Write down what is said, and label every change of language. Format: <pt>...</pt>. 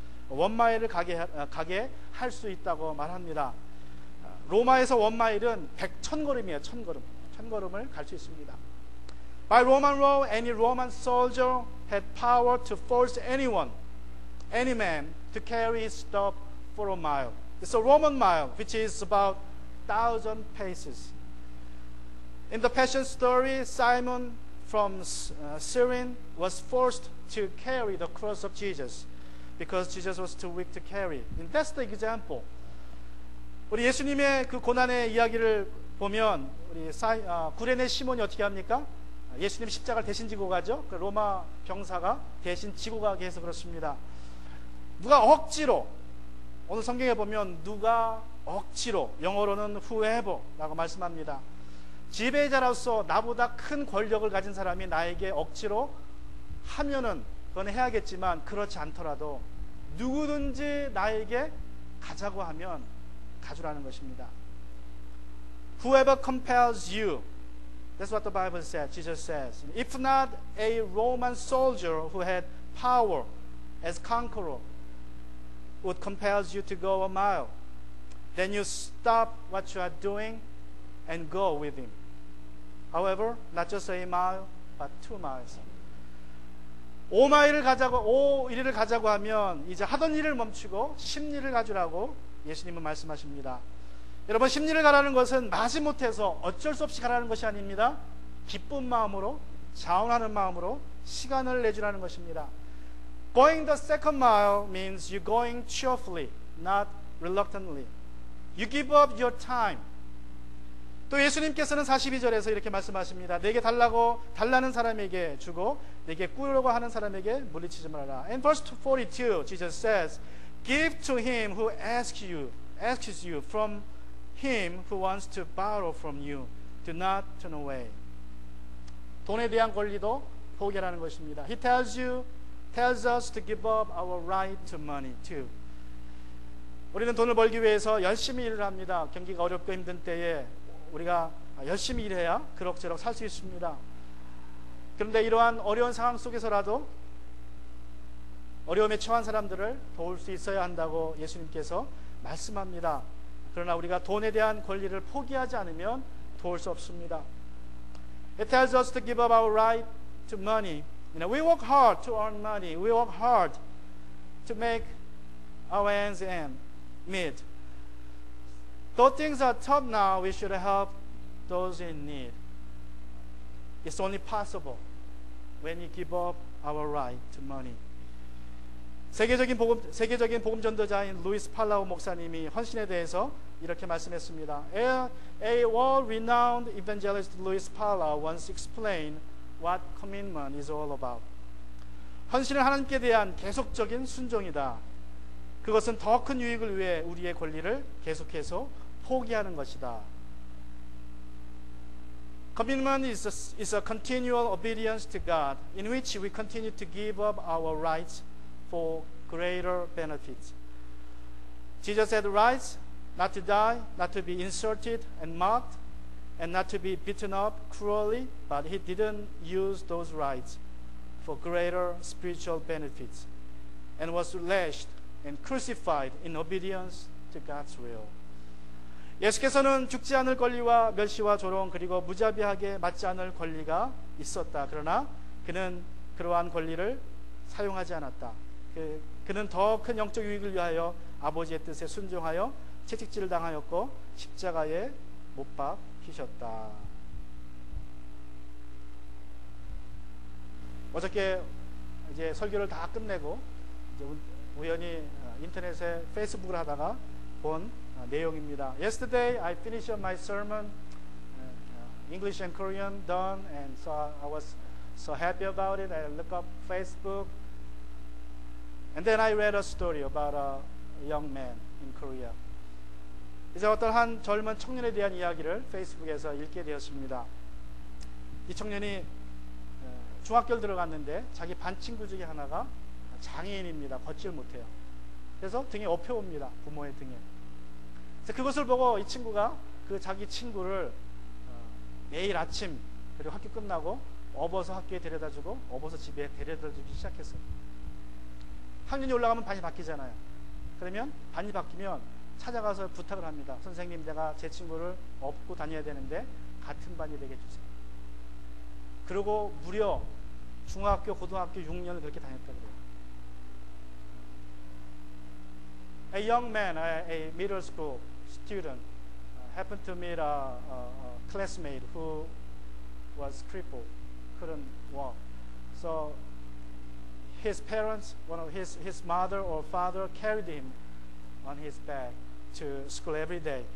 <ko>1 마일을 가게 할 수 있다고 말합니다. 로마에서 1 마일은 1,000걸음이에요. 1,000걸음. 1,000걸음을 갈 수 있습니다.</ko> <en>By Roman law, any Roman soldier had power to force any man, to carry his stuff for a mile. It's a Roman mile, which is about 1,000 paces. In the Passion story, Simon from Cyrene was forced to carry the cross of Jesus because Jesus was too weak to carry. And that's the example.</en> <ko>우리 예수님의 그 고난의 이야기를 보면 우리 구레네 시몬이 어떻게 합니까? 예수님 십자가를 대신 지고 가죠. 그 로마 병사가 대신 지고 가게 해서 그렇습니다. 누가 억지로, 오늘 성경에 보면 누가 억지로, 영어로는 whoever 라고 말씀합니다. 지배자로서 나보다 큰 권력을 가진 사람이 나에게 억지로 하면은 그건 해야겠지만 그렇지 않더라도 누구든지 나에게 가자고 하면 가주라는 것입니다.</ko> <en>Whoever compels you, that's what the Bible says. Jesus says, if not a Roman soldier who had power as conqueror would compel you to go a mile, then you stop what you are doing and go with him. However, not just a mile, but 2 miles.</en> <ko>5마일을 가자고, 5일을 가자고 하면 이제 하던 일을 멈추고 10리를 가주라고 예수님은 말씀하십니다. 여러분, 10리를 가라는 것은 마지못해서 어쩔 수 없이 가라는 것이 아닙니다. 기쁜 마음으로, 자원하는 마음으로 시간을 내주라는 것입니다.</ko> <en>Going the second mile means you're going cheerfully, not reluctantly. You give up your time.</en> <ko>또 예수님께서는 42절에서 이렇게 말씀하십니다. 내게 달라는 사람에게 주고 내게 꾸려고 하는 사람에게 물리치지 말아라.</ko> <en>And verse 42, Jesus says, give to him who asks you from him who wants to borrow from you. Do not turn away.</en> <ko>돈에 대한 권리도 포기하라는 것입니다.</ko> <en>He tells us to give up our right to money too.</en> <ko>우리는 돈을 벌기 위해서 열심히 일을 합니다. 경기가 어렵고 힘든 때에 우리가 열심히 일해야 그럭저럭 살 수 있습니다. 그런데 이러한 어려운 상황 속에서라도 어려움에 처한 사람들을 도울 수 있어야 한다고 예수님께서 말씀합니다. 그러나 우리가 돈에 대한 권리를 포기하지 않으면 도울 수 없습니다.</ko> <en>It tells us to give up our right to money. We work hard to earn money. We work hard to make our ends meet. Though things are tough now, we should help those in need. It's only possible when we give up our right to money.</en> <ko>세계적인 복음 전도자인 루이스 팔라우 목사님이 헌신에 대해서 이렇게 말씀했습니다.</ko> <en>A world-renowned evangelist Luis Palau once explained what commitment is all about.</en> <ko>헌신은 하나님께 대한 계속적인 순종이다. 그것은 더 큰 유익을 위해 우리의 권리를 계속해서 포기하는 것이다.</ko> <en>Commitment is a continual obedience to God in which we continue to give up our rights for greater benefits. Jesus had rights not to die, not to be insulted and mocked, and not to be beaten up cruelly, but he didn't use those rights for greater spiritual benefits and was lashed and crucified in obedience to God's will.</en> <ko>예수께서는 죽지 않을 권리와 멸시와 조롱 그리고 무자비하게 맞지 않을 권리가 있었다. 그러나 그는 그러한 권리를 사용하지 않았다. 그는 더 큰 영적 유익을 위하여 아버지의 뜻에 순종하여 채찍질을 당하였고 십자가에 못 박히셨다. 어저께 이제 설교를 다 끝내고 이제 우연히 인터넷에 페이스북을 하다가 본 내용입니다.</ko> <en>Yesterday I finished my sermon, English and Korean done, and so I was so happy about it. I looked up Facebook, and then I read a story about a young man in Korea.</en> <ko>이제 어떤 한 젊은 청년에 대한 이야기를 페이스북에서 읽게 되었습니다. 이 청년이 중학교를 들어갔는데 자기 반 친구 중에 하나가 장애인입니다. 걷질 못해요. 그래서 등에 업혀옵니다. 부모의 등에. 그래서 그것을 보고 이 친구가 그 자기 친구를 매일 아침 그리고 학교 끝나고 업어서 학교에 데려다주고 업어서 집에 데려다주기 시작했어요. 학년이 올라가면 반이 바뀌잖아요. 그러면 반이 바뀌면 찾아가서 부탁을 합니다. 선생님, 내가 제 친구를 업고 다녀야 되는데 같은 반이 되게 해주세요. 그리고 무려 중학교, 고등학교 6년을 그렇게 다녔다고 그래요.</ko> <en>A young man, a middle school student, happened to meet a classmate who was crippled, couldn't walk. So his parents, his mother or father carried him on his back to school every day.</en>